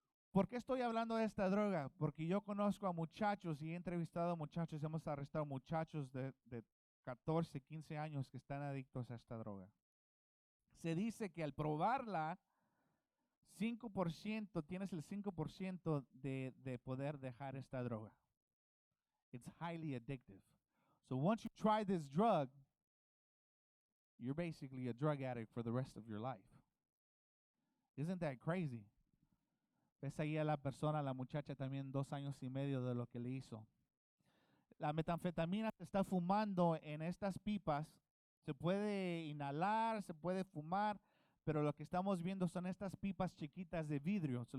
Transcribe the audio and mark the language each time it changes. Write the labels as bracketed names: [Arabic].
[Spanish] ¿Por qué estoy hablando de esta droga? Porque yo conozco a muchachos y he entrevistado a muchachos, hemos arrestado muchachos de 14, 15 años que están adictos a esta droga. Se dice que al probarla, 5%, tienes el 5% de poder dejar esta droga. [English] It's highly addictive. So once you try this drug, you're basically a drug addict for the rest of your life. Isn't that crazy? [Spanish] Ves ahí a la persona, la muchacha también 2 años y medio de lo que le hizo. La metanfetamina se está fumando en estas pipas. Se puede inhalar, se puede fumar, pero lo que estamos viendo son estas pipas chiquitas de vidrio.